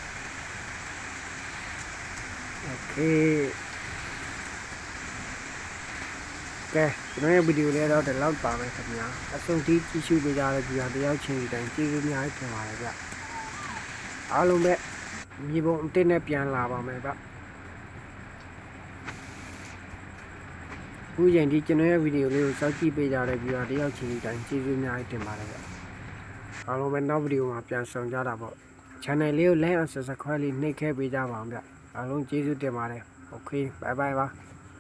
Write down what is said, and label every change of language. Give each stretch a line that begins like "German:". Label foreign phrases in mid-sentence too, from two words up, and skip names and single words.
Burmese: okay ကဲကျွန်တော်ရဲ့ဗီဒီယိုလေးတော့ဒီလောက်ပါမယ်ခင်ဗျာအဆုံးထိကြည့်ရှုပေးကြတဲ့ကြည့်ရတယောက်ချင်းတိုင်းကျေးဇူးများတင်ပါတယ်ဗျအားလုံးပဲမြေပုံအတင်းနဲ့ပြန်လာပါမယ်ဗျ ခုချိန်ဒီကျွန်တော်ရဲ့ဗီဒီယိုလေးကိုစောင့်ကြည့်ပေးကြတဲ့ကြည့်ရတယောက်ချင်းတိုင်းကျေးဇူးများတင်ပါတယ်ဗျအားလုံးပဲနောက်ဗီဒီယိုမှာပြန်ဆောင်ကြတာပေါ့ channel လေးကို
English: like and subscribe
Burmese: လေးနှိပ်ခဲ့ပေးကြပါအောင်ဗျအားလုံးကျေးဇူးတင်ပါတယ်
English: okay bye bye
Burmese: ပါ